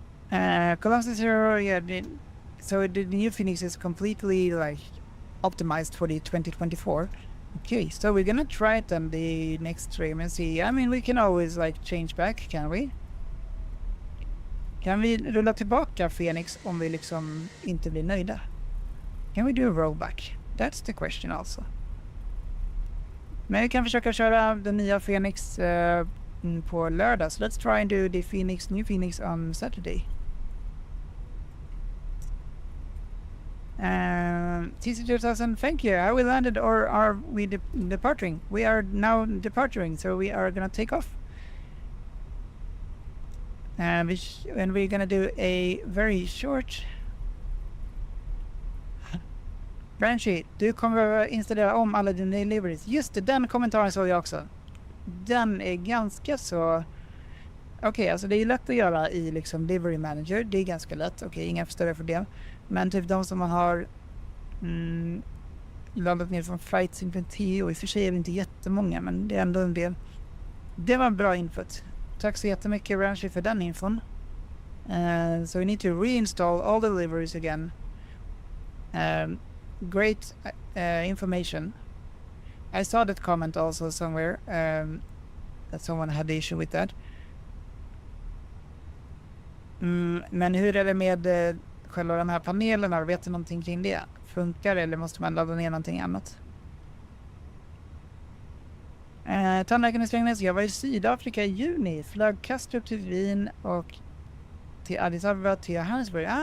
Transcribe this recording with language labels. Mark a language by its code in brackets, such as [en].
[en] Colossus Zero, yeah, so the new Phoenix is completely like optimized for the 2024. Okay, so we're gonna try it on the next stream and see. I mean, we can always like change back, can we? [sv] Kan vi rulla tillbaka Phoenix om vi liksom inte blir nöjda? [en] Can we do a rollback? That's the question also. [sv] Men vi kan försöka köra den nya Phoenix på lördag. [en] So let's try and do the new Phoenix on Saturday. TC2000, thank you. Are we landed or are we departing? We are now departing, so we are gonna take off. And we're gonna do a very short... [sv] Branchy, du kommer behöva installera om alla dina deliveries. Just det, den kommentaren såg jag också. Den är ganska så... Okej, alltså det är lätt att göra i liksom Delivery Manager. Det är ganska lätt. Okej, inga större problem. Men typ de som man har laddat ner från flightsimulator, och i och för sig är det inte jättemånga, men det är ändå en del. Det var en bra input. Tack så jättemycket Branchy för den infon. [en] So we need to reinstall all the deliveries again. Great information. I saw that comment also somewhere, that someone had the issue with that. [sv] Men hur är det med själva de här panelerna? Vet du någonting kring det? Funkar eller måste man ladda ner någonting annat? Tandläkaren i Strängnäs, jag var i Sydafrika i juni. Flög Kastrup till Wien och till Addis Abeba till Johannesburg.